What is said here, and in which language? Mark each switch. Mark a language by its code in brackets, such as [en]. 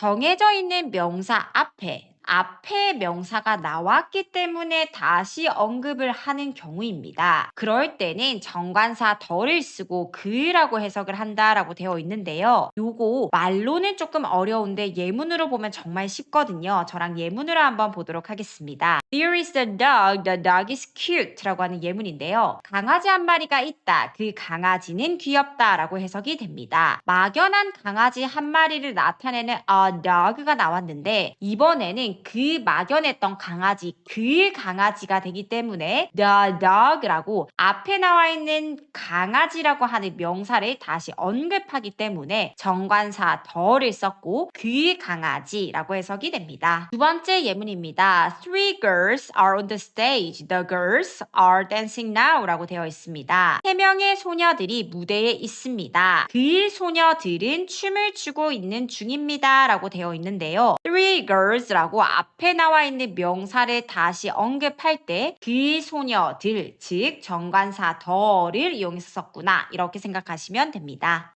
[ko] 정해져 있는 명사 앞에 명사가 나왔기 때문에 다시 언급을 하는 경우입니다. 그럴 때는 정관사 더를 쓰고 그라고 해석을 한다라고 되어 있는데요. 요거 말로는 조금 어려운데 예문으로 보면 정말 쉽거든요. 저랑 예문으로 한번 보도록 하겠습니다. [en] There is a dog, the dog is cute [ko] 라고 하는 예문인데요. 강아지 한 마리가 있다. 그 강아지는 귀엽다 라고 해석이 됩니다. 막연한 강아지 한 마리를 나타내는 a dog가 나왔는데 이번에는 그 막연했던 강아지, 그 강아지가 되기 때문에 the dog라고 앞에 나와 있는 강아지라고 하는 명사를 다시 언급하기 때문에 정관사 더를 썼고 그 강아지라고 해석이 됩니다. 두 번째 예문입니다. [en] Three girls are on the stage. The girls are dancing now [ko] 라고 되어 있습니다. 3명의 소녀들이 무대에 있습니다. 그 소녀들은 춤을 추고 있는 중입니다 라고 되어 있는데요. [en] Three girls [ko] 라고 앞에 나와 있는 명사를 다시 언급할 때 그 소녀들, 즉 정관사 더를 이용해서 썼구나 이렇게 생각하시면 됩니다.